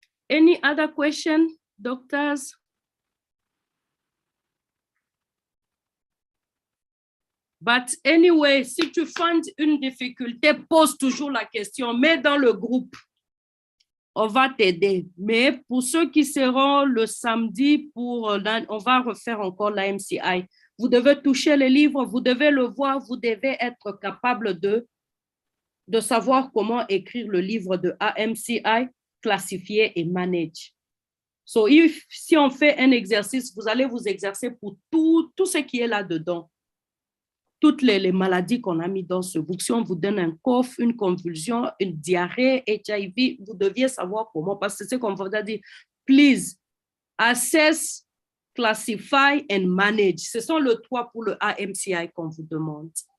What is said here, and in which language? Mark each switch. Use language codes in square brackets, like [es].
[en] Any other question, doctors? But anyway, [fr] si tu finds une difficulté, pose toujours la question, mets dans le groupe. On va t'aider. Mais pour ceux qui seront le samedi, on va refaire encore la MCI. Vous devez toucher les livres, vous devez le voir, vous devez être capable de savoir comment écrire le livre de AMCI, classifier et manage. So, si on fait un exercice, vous allez vous exercer pour tout ce qui est là-dedans. Toutes les maladies qu'on a mis dans ce book. Si on vous donne un cough, une convulsion, une diarrhée, HIV, vous deviez savoir comment, parce que c'est ce qu'on vous a dit. [en] Please, assess, classify and manage. [fr] Ce sont les 3 pour le AMCI qu'on vous demande.